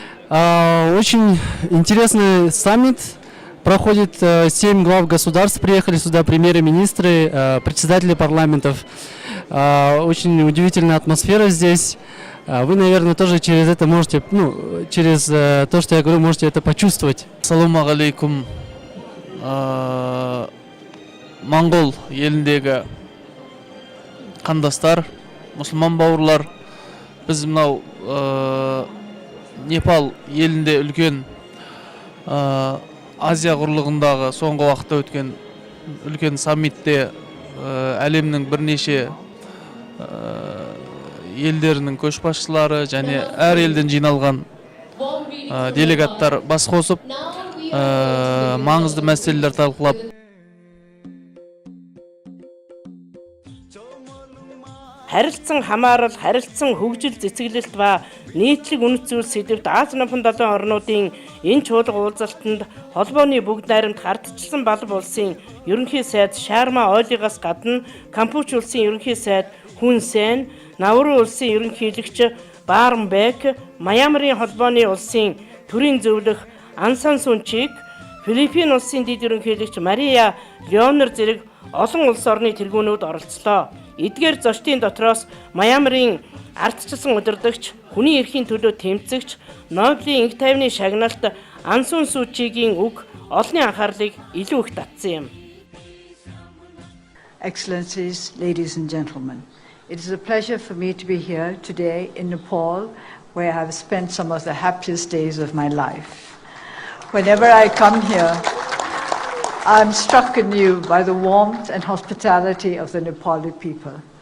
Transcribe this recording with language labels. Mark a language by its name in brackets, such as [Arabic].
[Russian] Очень интересный саммит. Проходит 7 глав государств, приехали сюда премьеры-министры, председатели парламентов. Очень удивительная атмосфера здесь. Вы, наверное, тоже через это можете, через то, что я говорю, можете это почувствовать. [Arabic] Ассаламу алейкум. [Kazakh] Монгол еліндегі қандастар, мұсылман бауырлар, біз мынау Непал елінде үлкен Азия құрлығындағы соңғы уақытта өткен үлкен саммитте әлемнің бірнеше елдерінің көшбасшылары және әр елден жиналған делегаттар бас қосып маңызды мәселелер талқылап [Mongolian] харилцан хамаарал, харилцан хөгжил цэцгэлэлт ба нийтлэг үнэт зүйл сэдвт Аз намхан 7 орнуудын энэ чуулга уулзалтанд холбооны бүгд найрамд гардчилсан Балб улсын ерөнхий сайд Шарма Олигаас гадна Кампуч улсын ерөнхий сайд Хүн Сен, Науру улсын ерөнхийлөгч Барн Бек, Мьянмарын холбооны улсын төрийн зөвлөх Ан Сан Сун Чик, Филиппин улсын дэд ерөнхийлөгч Мария Леонер зэрэг олон улс орны тэргүүнүүд оролцлоо. Эдгээр зочдын дотроос Мьянмарын ардчилсан удирдагч, хүний эрхийн төлөө тэмцэгч, Нобелийн их тайвны шагналт Ан Сан Су Чигийн үг олонний анхаарлыг илүү их татсан юм. [English] Excellencies, ladies and gentlemen, it is a pleasure for me to be here today in Nepal, where I have spent some of the happiest days of my life. Whenever I come here, I'm struck anew by the warmth and hospitality of the Nepali people.